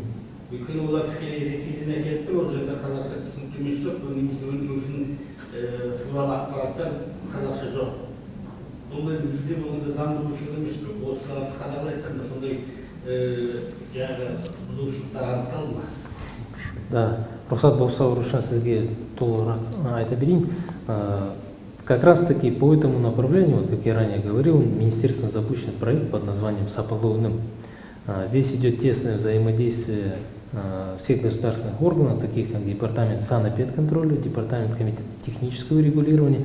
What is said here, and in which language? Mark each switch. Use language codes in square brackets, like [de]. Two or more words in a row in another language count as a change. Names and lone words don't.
[kk] Өйткені олар тікелей Ресейден әкеліп тұр, ол жерде қазақша түсініктемесі жоқ, немесе өндірушінің туралы ақпараттар қазақша жоқ. Бұл енді бізде болғанда заң бұзушылық емес пе? Осыларды қадағалайсыздар ма? Сондай жаңағы бұзушылықтар анықталды ма? Да, рұқсат болса Рушан сізге толығырақ айта берейін. [ru] Как раз таки по этому направлению, вот как я ранее говорил, министерством запущен проект под названием «Сапалоуным». Здесь идет тесное взаимодействие всех государственных органов, таких как Департамент санэпидконтроля, Департамент комитета технического регулирования.